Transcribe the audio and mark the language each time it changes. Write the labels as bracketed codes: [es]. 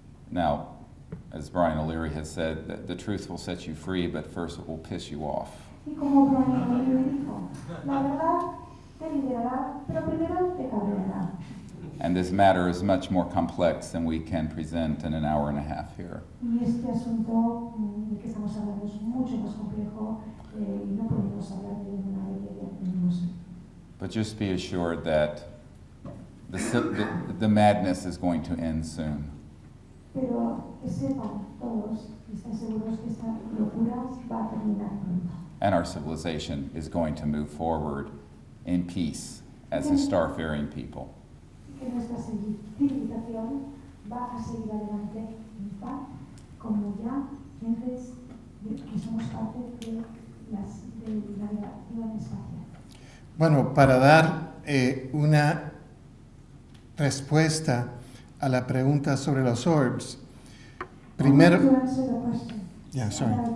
[en] Now, as Brian O'Leary has said, the truth will set you free, but first it will piss you off. [es] Y como Brian O'Leary dijo, la verdad te liberará, pero primero te cabreará. [en] And this matter is much more complex than we can present in an hour and a half here. [es] Y este asunto del que estamos hablando es mucho más complejo y no podemos hablar de una media minutos. [en] But just be assured that the madness is going to end soon. [es] Pero que sepan todos y estén seguros que esta locura va a terminar pronto. [en] And our civilization is going to move forward in peace as a star-faring people. [es] Que nuestra civilización va a seguir adelante en paz, como ya gentes que somos parte de la navegación espacial. Bueno, para dar una respuesta a la pregunta sobre los orbs, primero... [en] Yeah, sorry.